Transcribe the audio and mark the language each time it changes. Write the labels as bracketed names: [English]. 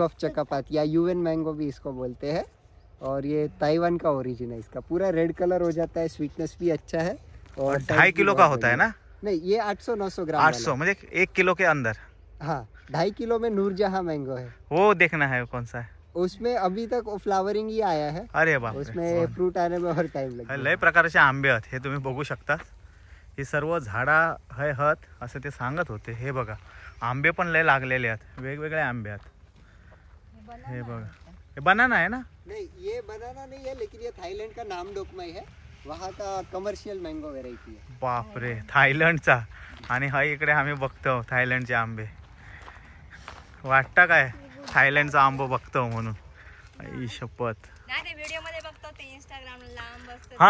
[Hindi] Of चकापात या UN mango भी इसको बोलते हैं। और ये ताइवान का ओरिजिन है, इसका पूरा रेड कलर हो जाता है, स्वीटनेस भी अच्छा है, और 2.5 किलो का होता है ना नहीं ये 800-900 ग्राम 800 म्हणजे 1 किलो के अंदर वाला। हाँ 2.5 किलो में नूरजहां मैंगो है, वो देखना है कौन सा है उसमें अभी तक फ्लावरिंग ही आया है. अरे बाप, उसमें फ्रूट आने में और टाइम लगेगा. [Marathi] लय प्रकारचे आंबे आहेत हे तुम्ही बघू शकता. ही सर्व झाडा हत असं ते सांगत होते. हे बघा आंबे पण लय लागलेले आहेत, वेगवेगळे आंबे आहेत. हे बघा हे बनाना आहे ना? [Hindi] नहीं, ये बनाना नहीं है, लेकिन ये थाईलैंड का नामडोकमई है. वहाँ का कमर्शियल मैंगो वेराइटी है. [Marathi] बापरे, थायलंडचा. आणि हा इकडे आम्ही बघतो थायलंडचे आंबे. वाटतं काय थायलंडचा आंबो बघतो म्हणून? आई शपथ. व्हिडिओ मध्ये बघतो ते इंस्टाग्रामला लांब असतात.